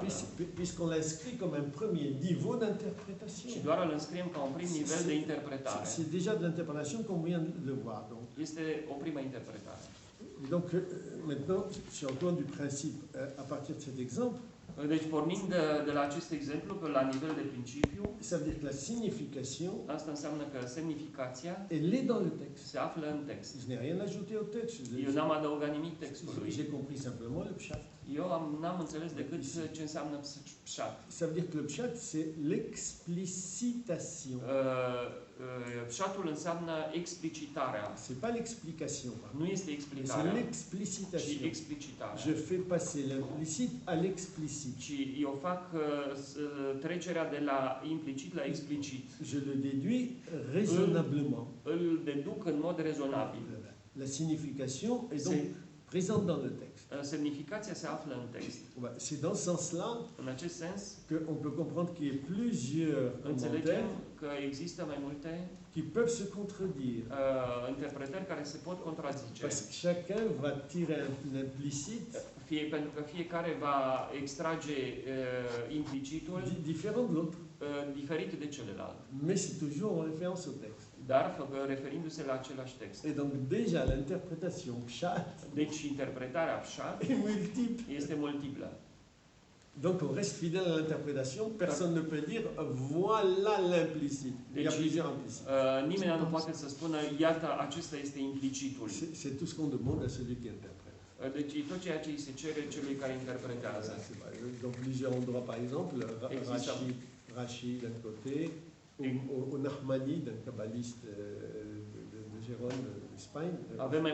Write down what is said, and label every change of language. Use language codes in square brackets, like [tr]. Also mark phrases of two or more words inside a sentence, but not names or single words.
[fr] puisqu'on l'inscrit comme un premier niveau d'interprétation. [ro] ci doar îl înscriem ca un prim nivel de interpretare. [fr] C'est déjà de l'interprétation qu'on vient de voir. Donc. [ro] Este o primă interpretare. [fr] Donc maintenant, si on tourne du principe à partir de cet exemple, [ro] Deci pornind de la acest exemplu, pe la nivel de principiu, [fr] ça veut dire que la signification, [ro] asta înseamnă că semnificația [fr] elle est dans le texte. [ro] se află în text. [fr] Je n'ai rien ajouté au texte. [ro] Eu n-am adăugat nimic textului. [fr] J'ai compris simplement le pshat. [ro] Eu n-am înțeles decât ce înseamnă pșat. [fr] Ça veut dire que le pshat, c'est l'explicitation. [ro] Pșatul înseamnă explicitarea. [fr] C'est pas l'explication. [ro] Nu este [fr] C'est [ro] explicarea, ci [fr] l'explicitation. [ro] explicitarea. [fr] Je fais passer l'implicite à l'explicite. [ro] Și eu fac trecerea de la implicit la explicit. [fr] Je le déduis raisonnablement. [ro] Îl deduc în mod rezonabil. [fr] La signification est donc présente dans le texte. [ro] Semnificația se află în text. [fr] C'est dans ce sens-là [ro] În acest sens, [fr] qu'on peut comprendre qu'il y a plusieurs [ro] înțelegem [fr] commentaires [ro] că există mai multe [fr] qui peuvent se contredire. [ro] interpretări care se pot contrazice. [fr] Parce que chacun va tirer un implicite [ro] Pentru că fiecare va extrage implicitul [fr] différent de l'autre. [ro] diferit de celălalt, [fr] Mais c'est toujours en référence au texte. [ro] dar referindu-se la același text. [fr] Et donc déjà l'interprétation pshat [ro] Deci interpretarea pșat [fr] est multiple. [ro] este multiplă. [fr] Donc on reste fidèle à l'interprétation, personne ne peut dire voilà l'implicite. Il y a plusieurs implicites. [ro] Nimeni nu poate să spună, iată, acesta este implicitul. [fr] C'est tout ce qu'on demande à celui qui interprète. [ro] Deci e tot ceea ce îi se cere celui care interpretează. [fr] Dans plusieurs endroits, par exemple, Rashi d'un côté, ou Nahmani, d'un kabbaliste de Gérone d'Espagne. [ro] Avem mai